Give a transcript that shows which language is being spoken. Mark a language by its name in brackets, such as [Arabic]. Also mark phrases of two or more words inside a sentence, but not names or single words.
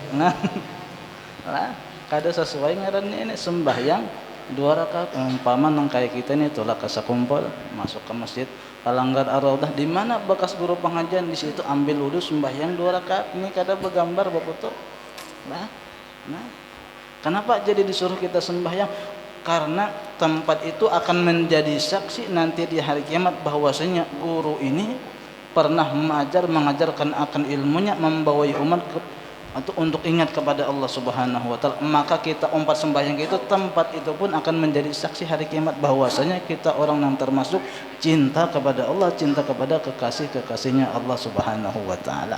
[Banjar] Nah, lah, kada sesuai ngarannya ini sembahyang 2 rakaat. Umpama nang kayak kita ini tolak kasa kumpul masuk ke masjid Palanggar Ar-Raudhah, di mana bekas guru pengajian, di situ ambil wudu sembahyang 2 rakaat. Ini kada begambar befoto. Nah, kenapa jadi disuruh kita sembahyang? [Indonesian] Karena tempat itu akan menjadi saksi nanti di hari kiamat bahwasanya guru ini pernah mengajarkan akan ilmunya, membawai umat atau untuk ingat kepada Allah [Arabic] Subhanahu wa taala. [Indonesian] Maka kita umpat sembahyang itu, tempat itu pun akan menjadi saksi hari kiamat bahwasanya kita orang yang termasuk cinta kepada Allah, cinta kepada kekasih-kekasihnya Allah [Arabic] Subhanahu wa taala.